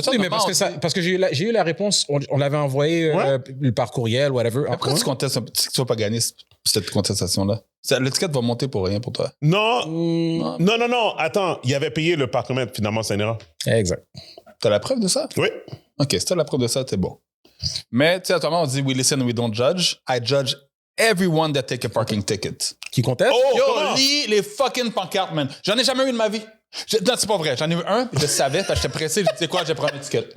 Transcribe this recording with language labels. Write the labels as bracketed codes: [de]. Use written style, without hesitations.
[fr] Oui, mais parce que j'ai eu la réponse, on l'avait envoyé par courriel, whatever. Pourquoi tu contestes que tu vas pas gagner cette contestation-là? L'étiquette va monter pour rien pour toi. Non. Attends, il avait payé le parcomètre, finalement, c'est une erreur. Exact. T'as la preuve de ça? Oui. OK, si t'as la preuve de ça, c'est bon. Mais, tu sais, actuellement, on dit [en] we listen, we don't judge. I judge everyone that take a parking ticket. [fr] Qui conteste? Yo, lis les fucking pancartes, man. J'en ai jamais eu de ma vie. Non, c'est pas vrai. J'en ai eu un, je savais, parce que j'étais pressé. Je disais quoi, je vais prendre l'étiquette.